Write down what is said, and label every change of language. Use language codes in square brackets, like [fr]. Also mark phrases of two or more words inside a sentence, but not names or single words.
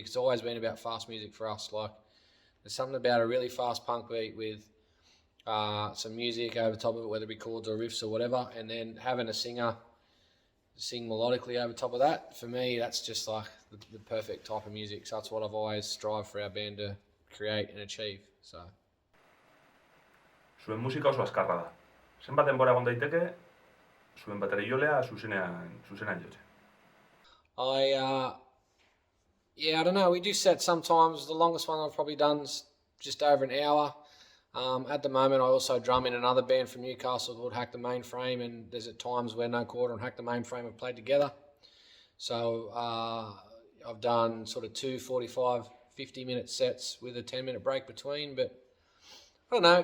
[en] It's always been about fast music for us. Like there's something about a really fast punk beat with some music over top of it, whether it be chords or riffs or whatever, and then having a singer sing melodically over top of that. For me, that's just like the perfect type of music. So that's what I've always strived for our band to create and achieve. So. [eu] Zuen musika oso azkarra da. Zenbat denbora egon daiteke, zuen bateriolea zuzenean jotzen. [en] I I don't know. We do sets sometimes. The longest one I've probably done is just over an hour. At the moment, I also drum in another band from Newcastle called Hack the Mainframe, and there's at times where No Quarter and Hack the Mainframe have played together. So I've done sort of 45, 50-minute sets with a 10-minute break between, but I don't know.